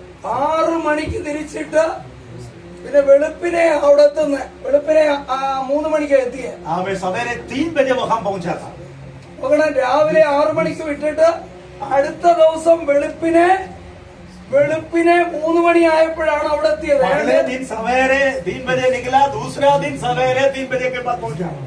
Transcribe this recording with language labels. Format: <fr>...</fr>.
<ml>6 മണിക്ക് തിരിച്ചിട്ട് പിന്നെ വെളുപ്പിനെ അവിടെ എത്തുന്ന വെളുപ്പിനെ 3 മണിക്ക് എത്തിയ</ml> <hi>हमें सवेरे 3 बजे वहां पहुंचा था.</hi> <ml>മകളെ രാവിലെ 6 മണിക്ക് വിട്ടിട്ട് അടുത്ത ദിവസം വെളുപ്പിനെ 3 മണിയായപ്പോഴാണ് അവിടെ എത്തിയത്.</ml> <hi>पहले दिन सवेरे 3 बजे निकला, दूसरा दिन सवेरे 3 बजे के बाद पहुंचा.</hi>